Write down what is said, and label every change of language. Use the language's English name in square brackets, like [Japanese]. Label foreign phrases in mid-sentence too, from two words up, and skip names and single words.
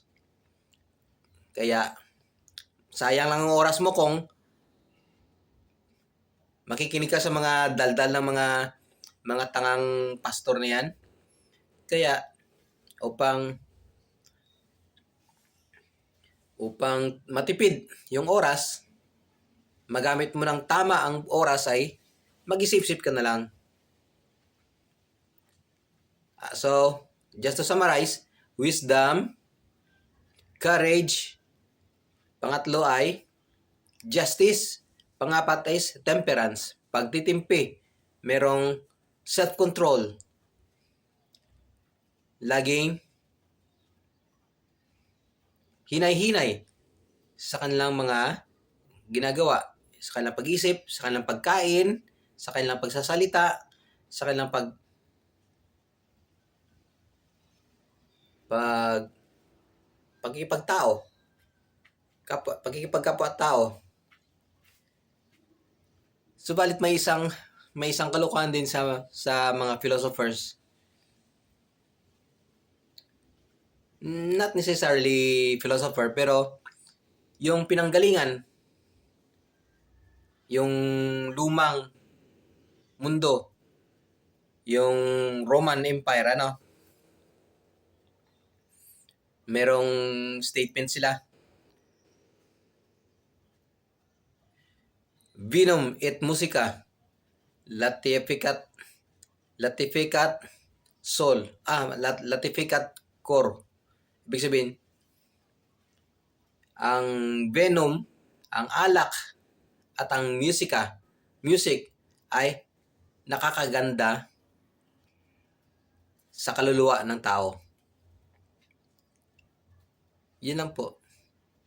[Filipino] Kaya sayang lang ang oras mo kung makikinig ka sa mga daldal ng mga tangang pastor na yan. Kaya upang matipid yung oras, magamit mo ng tama ang oras ay mag-isip-isip ka na lang. [English] So, just to summarize, wisdom, courage, [Filipino] pangatlo ay justice, pangapat [English] is temperance, [Filipino] pagtitimpi, merong self-control, laging hinay-hinay sa kanilang mga ginagawa, sa kanilang pag-isip, sa kanilang pagkain, sa kanilang pagsasalita, sa kanilang pagkikipagtao, pagkikipagkapwa-tao. Subalit may isang kalokohan din sa mga philosophers. [English] Not necessarily philosopher, [Filipino] pero yung pinanggalingan, yung lumang mundo, yung Roman Empire, merong statement sila. [Latin] Vinum et musica latificat sol. Latificat cor. [Filipino] Ibig sabihin, ang venom, ang alak, at ang music ay nakakaganda sa kaluluwa ng tao. Yun lang po.